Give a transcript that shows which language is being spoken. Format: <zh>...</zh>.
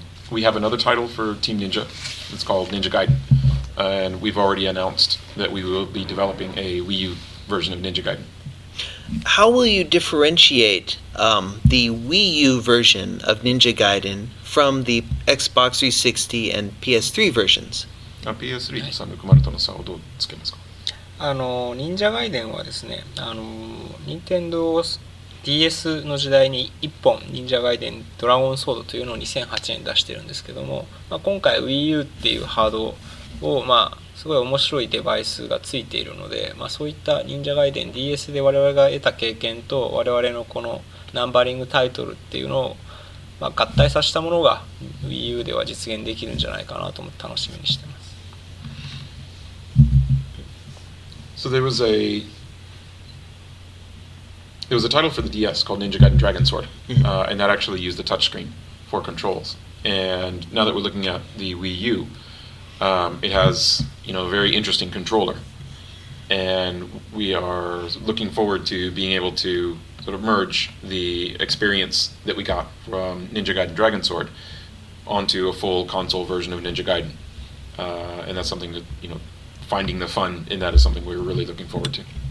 <en>We have another title for Team Ninja. It's called Ninja Gaiden, and we've already announced that we will be developing a Wii U version of Ninja Gaiden. How will you differentiate the Wii U version of Ninja Gaiden from the Xbox 360 and PS3 versions?</en> <ja>PS3 と360との差をどうつけますか？忍者ガイデンはですね、任天堂 DS の時代に1本忍者ガイデンドラゴンソードというのを2008年出してるんですけども、今回 Wii U っていうハードをすごい面白いデバイスがついているので、そういった忍者ガイデン DS で我々が得た経験と我々のこのナンバリングタイトルっていうのを、合体させたものが Wii U では実現できるんじゃないかなと思って楽しみにしてます。</ja> <en>So there was a title for the DS called Ninja Gaiden Dragon Sword, and that actually used the touchscreen for controls. And now that we're looking at the Wii U, it has a very interesting controller, and we are looking forward to being able to sort of merge the experience that we got from Ninja Gaiden Dragon Sword onto a full console version of Ninja Gaiden, and that's something that finding the fun in that is something we're really looking forward to.</en>